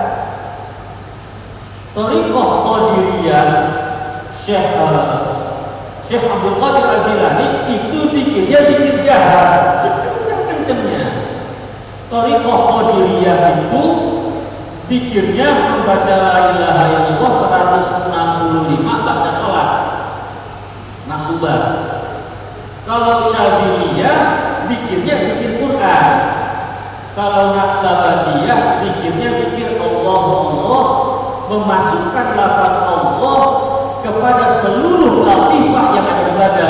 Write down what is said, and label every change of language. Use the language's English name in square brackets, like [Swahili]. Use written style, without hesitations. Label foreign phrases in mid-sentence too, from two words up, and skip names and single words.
[Indonesian] Thariqah Qadiriyah Syekh Abdul Qadir Al-Jilani itu zikirnya zikir jahat sekencang-kencangnya. Thariqah Qadiriyah itu zikirnya membaca [Arabic] لا إله إلا الله [Indonesian] 165 [Arabic] بعد الصلاة المكتوبة. [Indonesian] Kalau Syadziliyah zikirnya zikir Quran. Kalau Naqsabandiyah zikirnya zikir Allah, memasukkan lafaz Allah kepada seluruh latifah yang ada di badan.